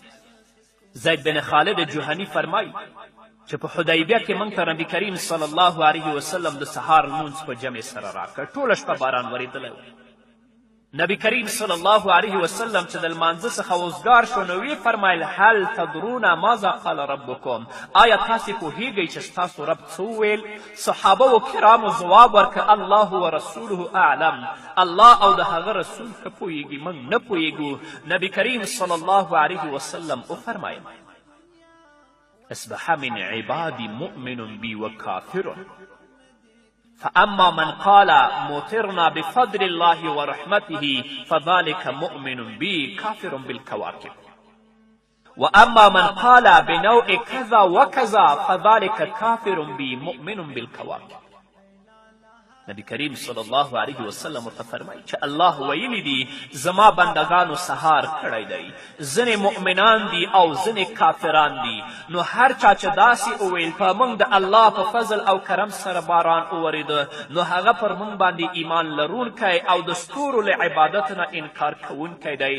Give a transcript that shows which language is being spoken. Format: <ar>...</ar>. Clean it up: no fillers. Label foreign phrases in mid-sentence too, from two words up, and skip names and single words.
<ps>زید بن خالد جهني فرمایي چې په حدیبیه کې موږ ته نبي کریم</ps> <ar>صلی الله علیه وسلم</ar> <ps>د سهار لمونځ په جمع سره راکړ. ټوله شپه باران ورېدلی و. نبی کریم</ps> <ar>صلی الله علیه وسلم</ar> <ps>چې د لمانځه څخه وزګار شو نو ویې فرمایل</ps> <ar>هل تدرون ماذا قال ربکم،</ar> <ps>آیا تاسې پوهیږئ چې ستاسو رب څه وویل؟ صحابه و کرامو ځواب ورکړه</ps> <ar>الله و رسوله اعلم،</ar> <ps>الله او د هغه رسول که پوهیږي موږ نه پوهیږو. نبی کریم</ps> <ar>صلی الله علیه وسلم وفرمایل اصبح من عبادی مؤمن بی و کافر، فأما من قال مطرنا بفضل الله ورحمته فذلك مؤمن بي كافر بالكواكب، وأما من قال بنوع كذا وكذا فذلك كافر بي مؤمن بالكواكب.</ar> <ps>نبی کریم</ps> <ar>صلی الله علیه وسلم</ar> <ps>ورته فرمایي چې الله ویلی دي زما بندگانو سهار کړی دی، ځینې مؤمنان دي او ځینې کافران دي. نو هر چا چې داسې وویل په موږ د الله په فضل او کرم سره باران وورېده نو هغه پر موږ باندې ایمان لرونکی او د ستورو له عبادت نه انکار کوونکی دی.</ps>